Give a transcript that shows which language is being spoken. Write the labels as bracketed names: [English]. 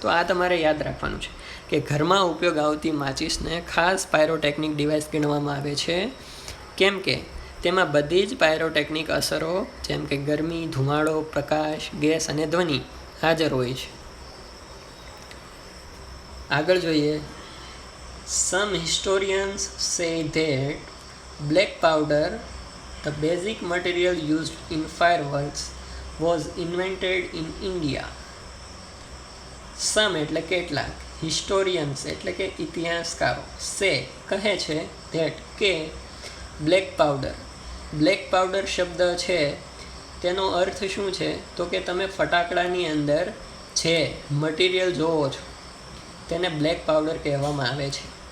[Gujarati] તો આ તમારે યાદ રાખવાનું છે કે ઘરમાં ઉપયોગ આવતી માચીસને ખાસ પાયરોટેકનિક ડિવાઇસ ગણવામાં આવે છે, કેમ કે તેમાં બધી જ પાયરોટેકનિક અસરો જેમ કે ગરમી, ધુમાડો, પ્રકાશ, ગેસ અને ધ્વનિ હાજર હોય છે. આગળ જોઈએ. [English] Some historians say that black powder, the basic material used in fireworks, was invented in India. [Gujarati] Some એટલે કેટલાક, historians એટલે કે ઇતિહાસકારો, say કહે છે, that કે બ્લેક પાવડર શબ્દ છે તેનો અર્થ શું છે? તો કે તમે ફટાકડાની અંદર જે મટીરિયલ જોવો છો તેને બ્લેક પાવડર કહેવામાં આવે છે.